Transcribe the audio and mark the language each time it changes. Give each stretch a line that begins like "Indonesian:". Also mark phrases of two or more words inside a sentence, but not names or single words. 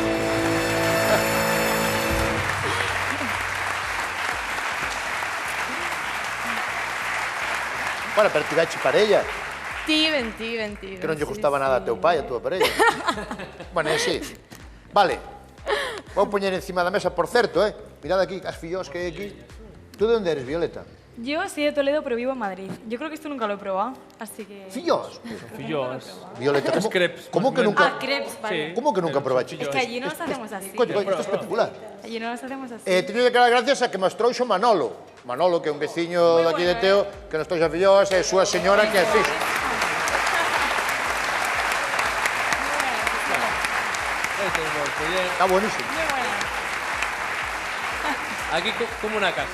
Galician: Bueno, pero tiveche parella, Tiven. que non lle gustaba nada a teu pai, a túa parella. Bueno, é así. Vale. Vou poñer encima da mesa, por certo,
Spanish: mirad aquí,
Galician: as fillós que hai aquí. Tú de onde eres, Violeta?
Spanish: Yo soy de Toledo, pero vivo en Madrid. Yo creo que esto nunca lo he probado, así que...
Galician: Fillós? Fillós. Violeta, Os crepes,
Spanish: como que más o nunca...
Galician: Ah, crepes, vale. Como que nunca probaste?
Spanish: Es que allí no los hacemos así.
Galician: Coño, isto é espectacular.
Spanish: Allí no los hacemos así.
Galician: Teño que dar gracias a que nos trouxo Manolo. Manolo, que é un veciño Moi daqui de bueno, Teo, que nos trouxo a fillós, e a súa señora que é fixo.
Spanish: Está buenísimo. Muy buena.
Galician: Aquí como na casa,